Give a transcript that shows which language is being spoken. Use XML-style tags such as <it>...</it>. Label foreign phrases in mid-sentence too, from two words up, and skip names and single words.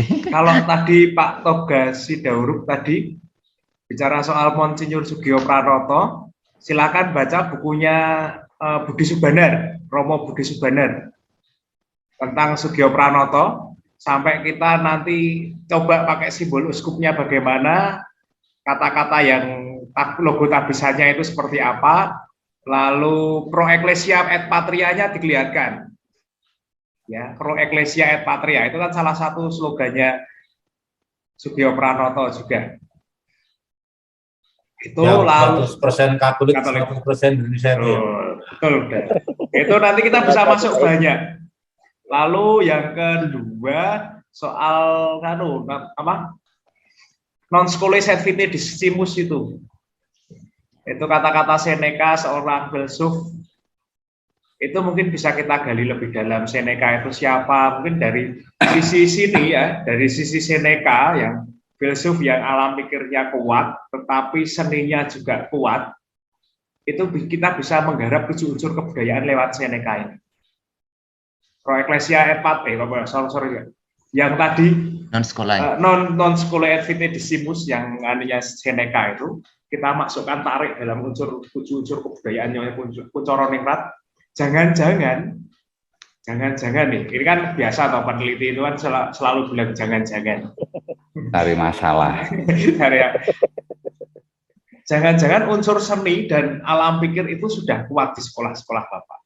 <id>Kalau tadi Pak Toga Sidauruk tadi bicara soal Monsinyur Sugio Pranoto, silakan baca bukunya Budi Subanar, Romo Budi Subanar, tentang Sugio Pranoto, sampai kita nanti coba pakai simbol uskupnya bagaimana, kata-kata yang logo tabisannya itu seperti apa, lalu</id> <la>Pro Ecclesia et Patrianya</la> <id>dilihatkan. Ya,</id> <la>Pro Ecclesia et Patria</la> <id>itu kan salah satu slogannya Sugio Pranoto juga. Itu ya, lalu 100% Katolik, 100% Indonesia. Betul. Itu nanti kita bisa masuk banyak. Lalu yang kedua soal</id> <la>non scholae et vitae discimus</la> <id>itu kata-kata Seneca, seorang filsuf, itu mungkin bisa kita gali lebih dalam. Seneca itu siapa? Mungkin dari sisi sini ya, dari sisi Seneca yang filsuf yang alam pikirnya kuat, tetapi seninya juga kuat. Itu kita bisa menggarap unsur kebudayaan lewat Seneca ini.</id> <la>Pro Ecclesia et Patriae,</la> <id>yang tadi</id> <la>non scholae et vitae discimus</la> <id>yang anunya Seneca itu kita masukkan, tarik dalam unsur kebudayaannya Kuncoro Ningrat. Jangan-jangan nih, ini kan biasa atau peneliti itu kan selalu bilang jangan-jangan. Cari masalah. Jangan-jangan unsur seni dan alam pikir itu sudah kuat di sekolah-sekolah Bapak.</id>